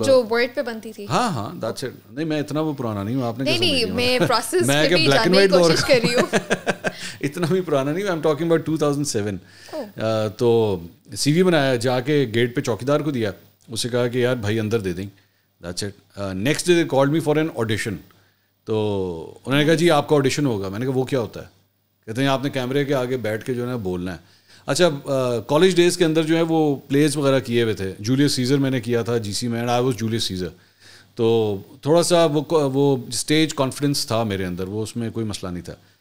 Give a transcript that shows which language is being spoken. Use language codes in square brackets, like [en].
[ur] جو ورڈ پہ بنتی تھی. ہاں [en] That's it. [ur] نہیں میں اتنا وہ پرانا نہیں ہوں. آپ نے نہیں, میں پروسیس میں بھی جاننے کی کوشش کر رہی ہوں. اتنا بھی پرانا نہیں. [en] I am talking about 2007. [ur] تو سی وی بنایا, جا کے گیٹ پہ چوکیدار کو دیا, اسے کہا کہ یار بھائی اندر دے دیں. [en] That's it. Next day they called me for an audition. [ur] تو انہوں نے کہا جی آپ کا آڈیشن ہوگا. میں نے کہا وہ کیا ہوتا ہے؟ کہتے ہیں آپ نے کیمرے کے آگے بیٹھ کے جو ہے نا بولنا ہے. اچھا, کالج ڈیز کے اندر جو ہے وہ پلیز وغیرہ کیے ہوئے تھے. جولیس سیزر میں نے کیا تھا جی سی میں, [en] And I was Julius Caesar. [ur] تو تھوڑا سا وہ اسٹیج کانفیڈنس تھا میرے اندر, وہ اس میں کوئی مسئلہ نہیں تھا.